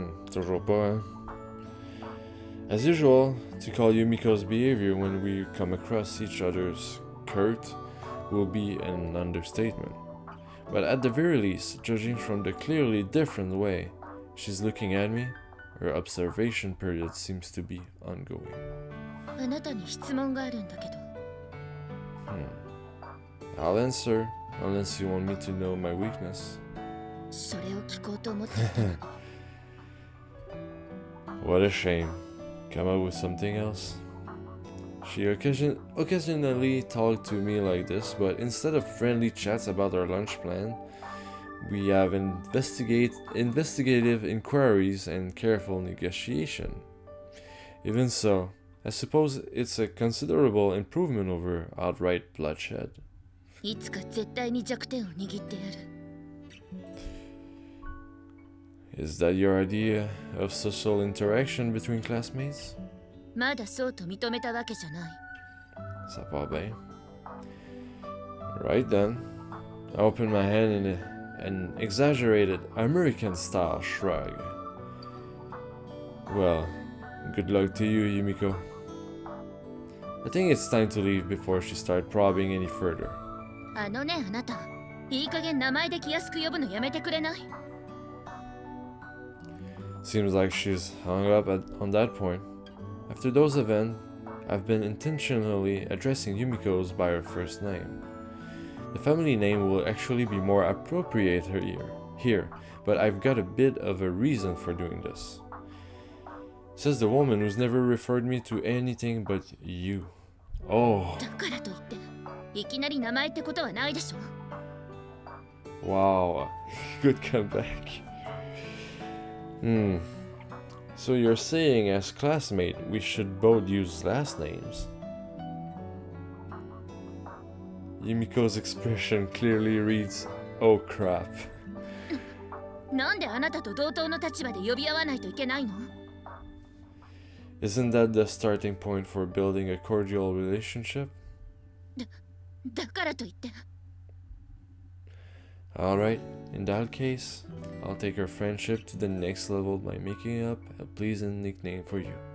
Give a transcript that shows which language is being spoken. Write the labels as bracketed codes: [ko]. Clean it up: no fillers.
[fr] Toujours pas, hein? [en] As usual, to call Yumiko's behavior when we come across each other's curt will be an understatement. But at the very least, judging from the clearly different way she's looking at me, her observation period seems to be ongoing. [ja] あなたに質問があるんだけど。 [en] I'll answer, unless you want me to know my weakness. [ja] それを聞こうと思っていたのに。 [en] What a shame. Come up with something else. She occasionally talked to me like this, but instead of friendly chats about our lunch plan, we have investigative inquiries and careful negotiation. Even so, I suppose it's a considerable improvement over outright bloodshed. [ja] いつか絶対に弱点を握ってやる。 [en] Is that your idea of social interaction between classmates? [ja] まだそうと認めたわけじゃない。 [fr] Ça part bien. [en] Right then. I opened my hand in an exaggerated American-style shrug. Well, good luck to you, Yumiko. I think it's time to leave before she starts probing any further. [ja] あのね、あなた。いい加減名前で気安く呼ぶのやめてくれない？ [en] Seems like she's hung up on that point. After those events, I've been intentionally addressing Yumiko's by her first name. The family name will actually be more appropriate here, but I've got a bit of a reason for doing this. Says the woman who's never referred me to anything but you. Oh. [ja] だからといって、いきなり名前ってことはないでしょ。 [en] Wow. Good comeback. So you're saying as classmate we should both use last names? Yumiko's expression clearly reads, oh crap. [ja] なんであなたと同等の立場で呼び合わないといけないの？ [en] Isn't that the starting point for building a cordial relationship? [ja] だからといって。 [en] Alright, in that case, I'll take our friendship to the next level by making up a pleasing nickname for you.